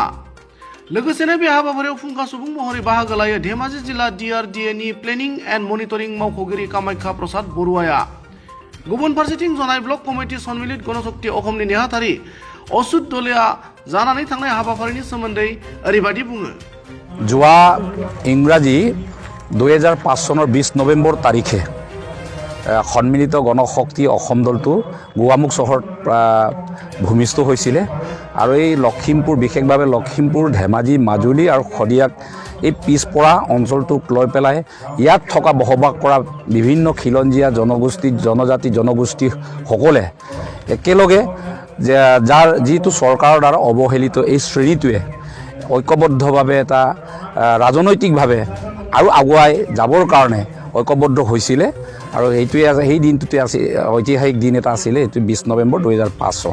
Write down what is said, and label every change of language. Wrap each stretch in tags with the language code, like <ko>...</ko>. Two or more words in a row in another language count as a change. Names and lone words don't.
<brx>लोगोसेनो बे हाबाफारियाव फुंखा सुबुं महरै बाहागो लायो धेमाजि जिल्ला DRDA नि</brx> <en>planning and monitoring</en> <brx>मावख'गिरि कामाख्या प्रसाद बरुवाया। गुबुन फारसेथिं जनाय ब्लक कमिटि सन्मिलित गणशक्ति अहमनि नेहाथारि अच्युत दलेआ जानानै थांनाय हाबाफारिनि सोमोन्दै ओरैबायदि बुङो।</brx> <as>যোৱা ইংৰাজী 2005 চনৰ 20 নৱেম্বৰ তাৰিখে সন্মিলিত গণশক্তি অসম দলটো গোৱামুখ চহৰত ভূমিষ্ঠ হৈছিলে আৰু এই লখিমপুৰ বিশেষভাৱে লখিমপুৰ ধেমাজি মাজুলী আৰু খদিয়াক এই পিছপৰা অঞ্চলটোক লৈ পেলাই ইয়াত থকা বসবাস কৰা বিভিন্ন খিলঞ্জীয়া জনগোষ্ঠী জনজাতি জনগোষ্ঠীসকলে একেলগে যাৰ যিটো চৰকাৰৰ দ্বাৰা অৱহেলিত এই শ্ৰেণীটোৱে ঐক্যবদ্ধভাৱে এটা ৰাজনৈতিকভাৱে আৰু আগুৱাই যাবৰ কাৰণে ঐক্যবদ্ধ হৈছিলে আৰু এইটোৱে সেই দিনটোতে আছিল ঐতিহাসিক দিন এটা আছিলে এইটো 20 নৱেম্বৰ 2005 চন।</as>